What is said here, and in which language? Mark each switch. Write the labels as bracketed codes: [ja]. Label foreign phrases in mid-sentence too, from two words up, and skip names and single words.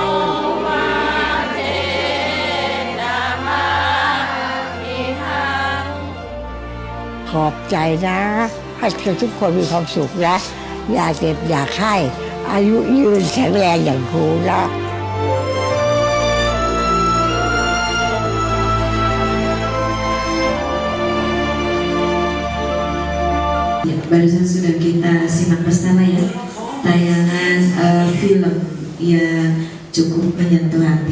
[th] ขอบใจนะให้ทุกคนมีความสุขนะอย่าเจ็บอย่าไข้อายุยืนแข็งแรงอย่างครูนะ [id] Ya, barusan sudah kita simak bersama ya tayangan film yang cukup menyentuh hati.